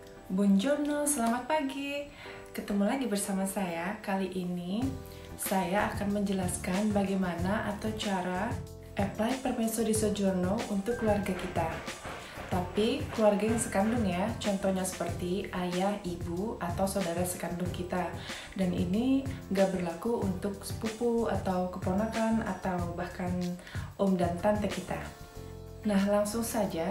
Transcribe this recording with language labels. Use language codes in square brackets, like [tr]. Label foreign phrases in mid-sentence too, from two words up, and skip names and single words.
[it] Buongiorno, [id] selamat pagi. Ketemu lagi bersama saya. Kali ini saya akan menjelaskan bagaimana atau cara apply [it] permesso di soggiorno [id] untuk keluarga kita. Tapi keluarga yang sekandung ya, contohnya seperti ayah, ibu, atau saudara sekandung kita. Dan ini nggak berlaku untuk sepupu atau keponakan atau bahkan om dan tante kita. Nah, langsung saja.